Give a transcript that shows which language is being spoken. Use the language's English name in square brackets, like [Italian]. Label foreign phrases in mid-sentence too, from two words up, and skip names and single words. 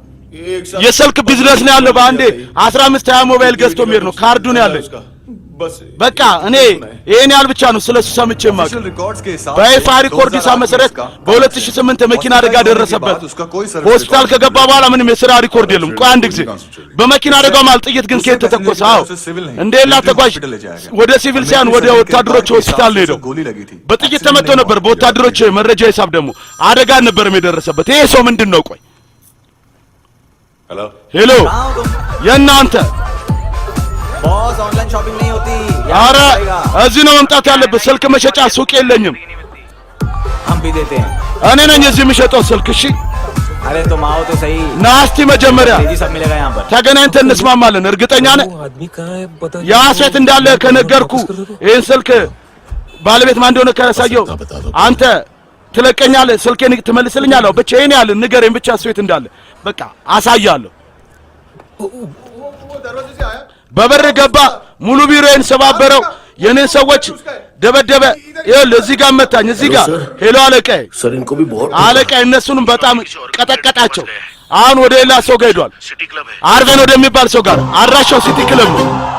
[Amharic] የስልክ ቢዝነስ ነው ያለው። በአንዴ 15-20 ሞባይል ገዝቶ የሚሄድ ነው። ካርዱ ነው ያለው። በቃ እኔ ይሄን ያህል ብቻ ነው ስለሱ ሰምቼ ማቅ። በይፋ ሪኮርድሳ መሰረት በ2008 መኪና አደጋ ደረሰበት። ሆስፒታል ከገባ በኋላ ምንም የሥራ ሪኮርድ የለም። ቆይ አንድ ጊዜ በመኪና አደጋው ማለት ጥይት ግን ከየት ተተኮሰ? አዎ እንደሌላ ተጓዥ ወደ ሲቪል ሳይሆን ወደ ወታደሮች ሆስፒታል ነው ሄደው። በጥይት ተመቶ ነበር። በወታደሮች መረጃ ሂሳብ ደግሞ አደጋ ነበር የደረሰበት። ይሄ ሰው ምንድን ነው? ቆይ ሄሎ የእናንተ [Hindi] बॉस [English] online shopping [Hindi] नहीं होती [Amharic] ኧረ እዚህ ነው መምጣት ያለበት። ስልክ መሸጫ ሱቅ የለኝም። [Hindi] हम भी देते हैं [Amharic] እኔ ነኝ እዚህ የምሸጠው ስልክ። እሺ [Hindi] अरे तुम आओ तो सही [Amharic] ናስቲ መጀመሪያ [Hindi] जी सब मिलेगा यहाँ पर [Amharic] ተገናኝተን እንስማማለን። እርግጠኛ ነህ? ያ ሴት እንዳለ ከነገርኩ ይህን ስልክ ባለቤት ማን እንደሆነ ካሳየው አንተ ትለቀኛለህ፣ ስልኬን ትመልስልኛለህ። ብቻ ይሄን ያህል ንገረኝ ብቻ ሴት እንዳለ በቃ አሳያለሁ። በበር ገባ፣ ሙሉ ቢሮዬን ሰባበረው፣ የኔን ሰዎች ደበደበ። ይኸውልህ እዚህ ጋር መታኝ፣ እዚህ ጋር ሄሎ አለቃዬ፣ [Hindi] सर इनको भी बहुत [Amharic] አለቃዬ እነሱንም በጣም ቀጠቀጣቸው። አሁን ወደ ሌላ ሰው ጋር ሄዷል። አርቨን ወደሚባል ሰው ጋር። አድራሻው ሲቲ ክለብ ነው።